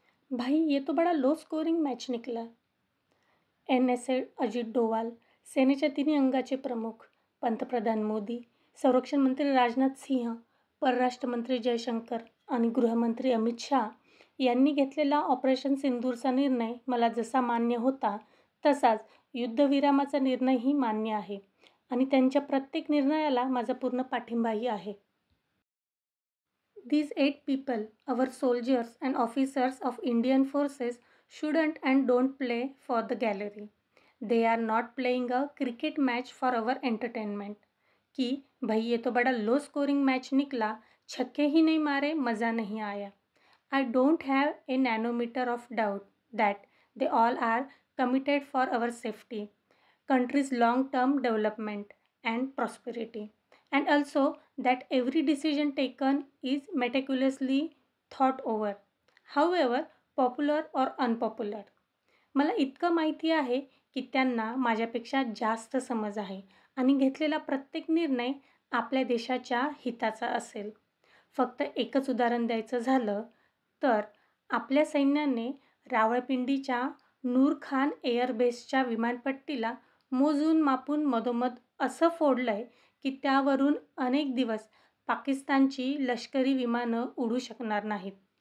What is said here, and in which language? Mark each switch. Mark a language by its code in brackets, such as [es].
[hi] भाई ये तो बड़ा लो स्कोरिंग मैच निकला। [mr] NSA अजित डोवाल, सेनेच्या तिन्ही अंगाचे प्रमुख, पंतप्रधान मोदी, संरक्षण मंत्री राजनाथ सिंह, परराष्ट्र मंत्री जयशंकर आणि गृहमंत्री अमित शाह यांनी घेतलेला ऑपरेशन सिंदूरचा निर्णय मला जसा मान्य होता तसाच युद्धविरामाचा निर्णयही मान्य आहे आणि त्यांच्या प्रत्येक निर्णयाला माझा पूर्ण पाठिंबाही आहे. [en] These 8 people, our soldiers and officers of Indian forces, shouldn't and don't play for the gallery. They are not playing a cricket match for our entertainment. [hi] कि भाई ये तो बड़ा लो स्कोरिंग मैच निकला, छक्के ही नहीं मारे, मज़ा नहीं आया. [en] I don't have a nanometer of doubt that they all are committed for our safety, country's long-term development and prosperity, and also that every decision taken is meticulously thought over, however popular or unpopular. [mr] मला इतकं माहिती आहे की त्यांना माझ्यापेक्षा जास्त समज आहे आणि घेतलेला प्रत्येक निर्णय आपल्या देशाच्या हिताचा असेल. फक्त एकच उदाहरण द्यायचं झालं तर आपल्या सैन्याने रावळपिंडीच्या नूर खान एअरबेसच्या विमानपट्टीला मोजून मापून मधोमध असं फोडलंय की त्यावरून अनेक दिवस पाकिस्तानची लष्करी विमानं उडू शकणार नाहीत.